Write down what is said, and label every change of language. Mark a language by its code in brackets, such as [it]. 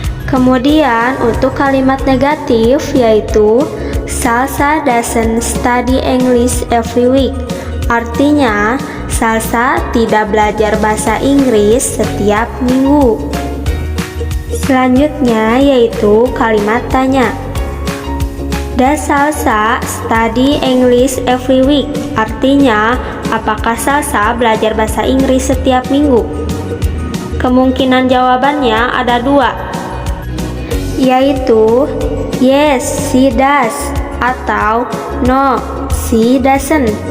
[id] Kemudian, untuk kalimat negatif yaitu Salsa doesn't study English every week. Artinya, Salsa tidak belajar bahasa Inggris setiap minggu. Selanjutnya yaitu kalimat tanya. [en] Does Salsa study English every week? [id] Artinya, apakah Salsa belajar bahasa Inggris setiap minggu? Kemungkinan jawabannya ada dua, yaitu yes, she does, atau no, she doesn't.